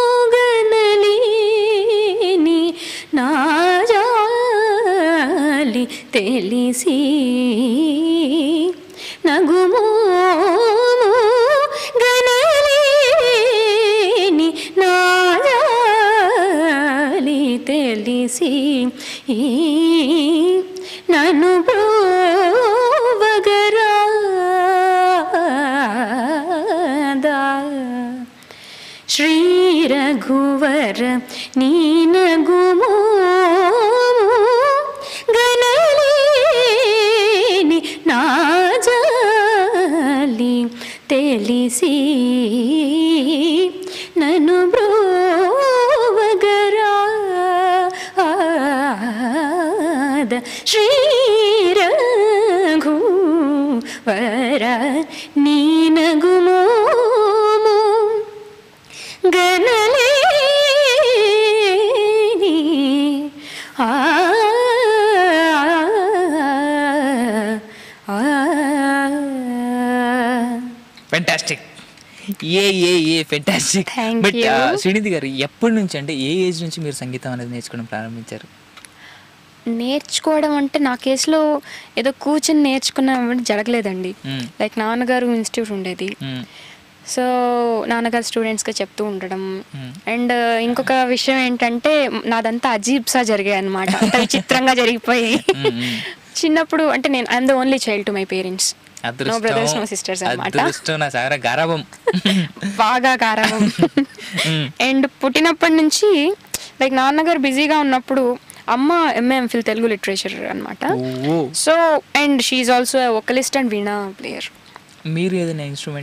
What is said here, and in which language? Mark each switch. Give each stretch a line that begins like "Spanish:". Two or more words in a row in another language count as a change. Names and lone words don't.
Telugu: గనలేని నా జాలి తెలిసి నగుమోము గనలేని నా జాలి తెలిసి నన్ను బ్రోవగరాదా. వర నీనగుమో గనలేని నాజాలి తెలిసి నన్ను బ్రోవగరాద శ్రీరఘువర నీనగుమోము గనలేని
English: Fantastic fantastic. Thank బట్ you.
Telugu: శ్రీనిధి గారు ఎప్పటి నుంచి అంటే ఏ ఏజ్ నుంచి మీరు సంగీతం అనేది నేర్చుకోవడం ప్రారంభించారు? నేర్చుకోవడం అంటే నా కేసులో ఏదో కూర్చొని నేర్చుకున్నాం జరగలేదండి. లైక్ నాన్నగారు ఇన్స్టిట్యూట్ ఉండేది, సో నాన్నగారు స్టూడెంట్స్గా చెప్తూ ఉండడం. అండ్ ఇంకొక విషయం ఏంటంటే నాదంతా అజీబ్సా జరిగాయి అనమాట, అంత విచిత్రంగా జరిగిపోయి. చిన్నప్పుడు అంటే నేను
English: I'm the only child to my parents, no brothers no sisters అనమాట.
Telugu: బాగా గారాబం. అండ్ పుట్టినప్పటి నుంచి లైక్ నాన్నగారు బిజీగా ఉన్నప్పుడు అమ్మ
English: MA MPhil Telugu literature
Telugu: అనమాట.
English: So and she also vocalist and veena player.
Telugu: మీరు ఏదైనా ఇన్స్ట్రుమెంట్?